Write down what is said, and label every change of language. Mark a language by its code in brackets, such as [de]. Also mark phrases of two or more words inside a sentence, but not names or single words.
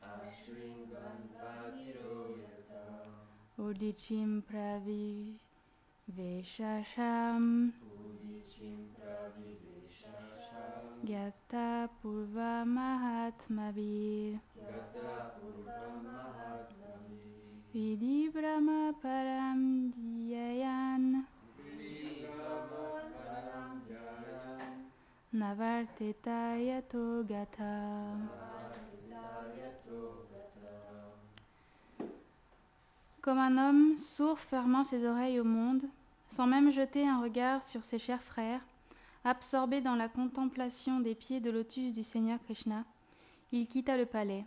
[sa] Udichim praviveshasham Gata purva mahatmavir Vidhi brahma param dhyayan Navarteta yato gata. [fr] Comme un homme sourd fermant ses oreilles au monde, sans même jeter un regard sur ses chers frères, absorbé dans la contemplation des pieds de lotus du Seigneur Krishna, il quitta le palais.